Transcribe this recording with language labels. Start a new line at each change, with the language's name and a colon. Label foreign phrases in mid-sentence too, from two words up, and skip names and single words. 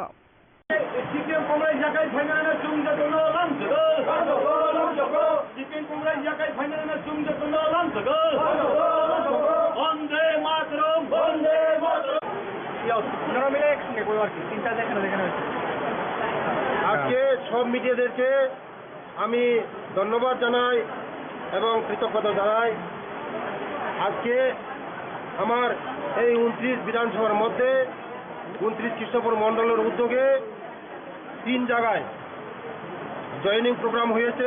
Kok Borok: CPM Congress Yakai Finance Sumja Tono Lamsago CPM Congress Yakai Finance Sumja Tono Lamsago
Bangla: বন্দে মাতরম বন্দে মাতরম আপনারা মিলে একসঙ্গে করবো আর কি, তিনটা দেখানো হয়েছে। আজকে সব মিডিয়াদেরকে আমি ধন্যবাদ জানাই এবং কৃতজ্ঞতা জানাই। আজকে আমার এই 29 বিধানসভার মধ্যে 29 কৃষ্ণপুর মণ্ডলের উদ্যোগে 3 জায়গায় জয়েনিং প্রোগ্রাম হয়েছে।